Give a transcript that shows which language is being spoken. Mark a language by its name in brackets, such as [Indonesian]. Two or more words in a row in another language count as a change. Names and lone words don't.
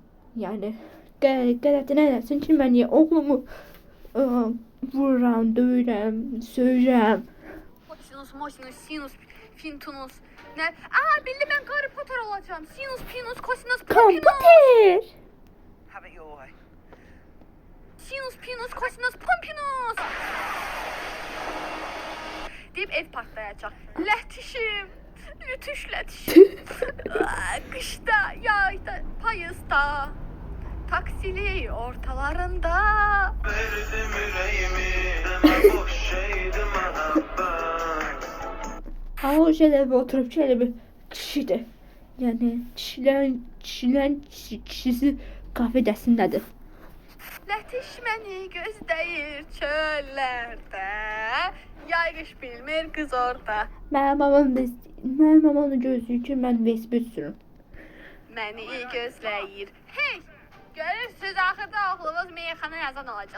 [Azerbaijani] Yəni qələtinə eləsin ki, mən oğlumu vururam, döyürəm, söyürəm. Mosinus, sinus, fintunus. Nə? Bildi mən Harry Potter olacağım. Sinus, pinus, kosinus, pompinus. Komputer. [English] Have it your way. Sinus, pinus, kosinus, pompinus. [Azerbaijani] Deyib ev partlayacaq. Lətişim. Lütüş lətişim. Qışda, yayda, payızda. Taksili ortalarında. [Turkish] Verdim yüreğimi deme boş şeydi muhabbet. Ha o şöyle bir oturup şöyle bir kişidir. Yani kişilerin kişisi kafedesindədir. [Azerbaijani] Lətiş məni gözləyir çöllərdə. Yay qış bilmir qız orada. Mənim mamam da gözləyir ki, mən vesbit sürüm. Məni gözləyir. Hey! Görürsüz, axırda oğlumuz meyxana yazan olacaq.